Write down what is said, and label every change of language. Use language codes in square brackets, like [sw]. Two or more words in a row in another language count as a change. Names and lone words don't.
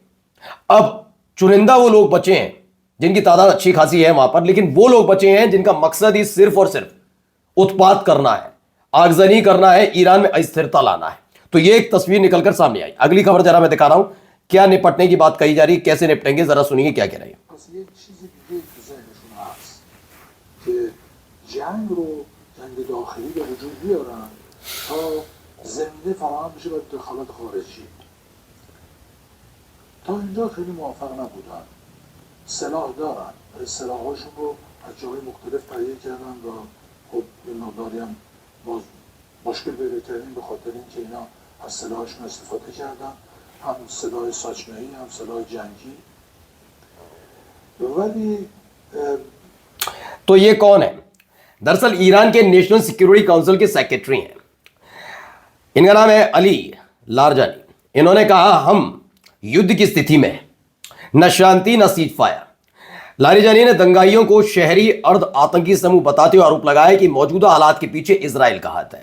[hi] अब चुनिंदा वो लोग बचे हैं जिनकी तादाद अच्छी खासी है वहां पर, लेकिन वो लोग बचे हैं जिनका मकसद ही सिर्फ और सिर्फ उत्पात करना है, आगजनी करना है, ईरान में अस्थिरता लाना है। तो ये एक तस्वीर निकलकर सामने आई। अगली खबर जरा मैं दिखा रहा हूं, क्या निपटने की बात कही जा रही है, कैसे निपटेंगे, जरा सुनिए क्या कह रहे हैं। [fa] یه چیزی دیگه تو ذهنشون هست که جنگ رو، جنگ داخلی به وجود بیارن تا زنده فراهم بشه با دخالت خارجی. تا اینجا خیلی موفق نبودن. سلاح دارن، سلاحاشون رو از جاهای مختلف تهیه کردن و خب این مقداری هم باز مشکل پیدا کردیم به خاطر اینکه اینا از سلاحشون استفاده کردن، هم سلاح ساچمه‌ای هم سلاح جنگی. ولی [hi] तो ये कौन है? दरअसल ईरान के [en] National Security Council [hi] के सेक्रेटरी हैं। इनका नाम है अली लारजानी। इन्होंने कहा हम युद्ध की स्थिति में हैं, न शांति न सीज फायर। लारजानी ने दंगाइयों को शहरी अर्ध आतंकी समूह बताते हुए आरोप लगाया कि मौजूदा हालात के पीछे इजराइल का हाथ है।